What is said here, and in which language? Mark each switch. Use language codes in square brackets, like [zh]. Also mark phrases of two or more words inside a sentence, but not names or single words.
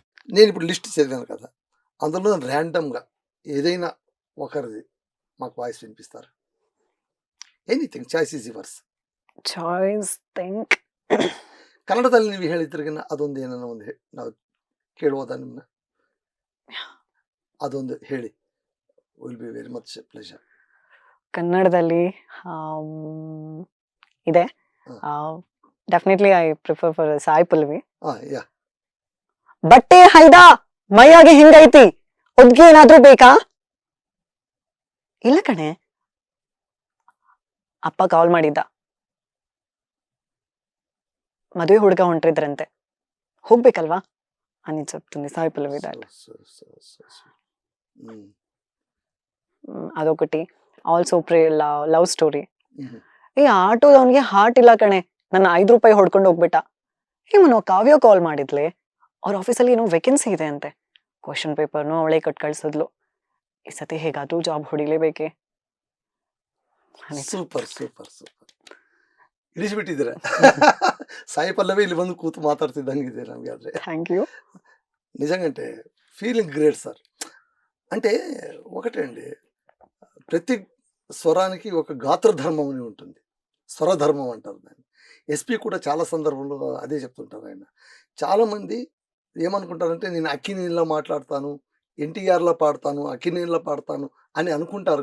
[te] నేను ఇప్పుడు లిస్ట్ చదివాను కదా, అందులో ర్యాండమ్గా ఏదైనా ఒకరిది మాకు వాయిస్ వినిపిస్తారు. [en] anything choice is yours. choice think [kn] ಕನ್ನಡದಲ್ಲಿ ನೀವು ಹೇಳಿದ್ರಿಗಿನ ಅದೊಂದು ಏನೋ ಒಂದು ನಾವು ಕೇಳುವುದಾ ನಿಮ್ಮನ್ನ? ಅದೊಂದು ಹೇಳಿ, [en] will be very much pleasure. [kn] ಕನ್ನಡದಲ್ಲಿ ಇದೆ. [en] definitely I prefer for Sai Pallavi. ಯಾ. [kn] ಬಟ್ಟೆ ಹೈದಾ ಮೈಯಾಗೆ ಹೆಂಗೈತಿ, ಒದ್ಗೆ ಏನಾದ್ರೂ ಬೇಕಾ? ಇಲ್ಲ ಕಣೆ, ಅಪ್ಪ ಕಾಲ್ ಮಾಡಿದ್ದ, ಮದುವೆ ಹುಡುಗ ಹೊಂಟ್ರಿದ್ರಂತೆ, ಹೋಗ್ಬೇಕಲ್ವಾ [te] అని చెప్తుంది సాయి పల్లవి. దాట్ అదొకటి. [en] also Love Story. [kn] ಈ ಆಟೋದವನಿಗೆ ಹಾರ್ಟ್ ಇಲ್ಲ ಕಣೆ, ನನ್ನ 5 ರೂಪಾಯಿ ಹೊಡ್ಕೊಂಡು ಹೋಗ್ಬಿಟ್ಟ. ಇವನು ಕಾವ್ಯ ಕಾಲ್ ಮಾಡಿದ್ಲೆ, ಅವ್ರ ಆಫೀಸಲ್ಲಿ ಏನೋ ವೇಕೆನ್ಸಿ ಇದೆ ಅಂತೆ, ಕ್ವಶನ್ ಪೇಪರ್ನು ಅವಳೇ ಕಟ್ ಕಳ್ಸಿದ್ಲು. ಈ ಸತಿ ಹೇಗಾದ್ರೂ ಜಾಬ್ ಹೊಡಿಲೇಬೇಕೆ. ಸೂಪರ್ ಸೂಪರ್ ಸೂಪರ್, ಇಳಿಸ್ಬಿಟ್ಟಿದ್ದೀರ. ಸಾಯಿ ಪಲ್ಲವಿ ಇಲ್ಲಿ ಬಂದು ಕೂತು ಮಾತಾಡ್ತಿದ್ದಂಗಿದೆ ನಮಗೆ. ಆದರೆ [en] thank you. [te] నిజంగంటే ఫీలింగ్ గ్రేట్ సార్. అంటే ఒకటే అండి, ప్రతి స్వరానికి ఒక గాత్రధర్మం అని ఉంటుంది, స్వరధర్మం అంటారు దాన్ని. ఎస్పీ కూడా చాలా సందర్భంలో అదే చెప్తుంటారు ఆయన. చాలామంది ఏమనుకుంటారంటే నేను అక్కినేనిలా మాట్లాడతాను, ఎన్టీఆర్లా పాడతాను, అక్కినేనిలా పాడతాను అని అనుకుంటారు.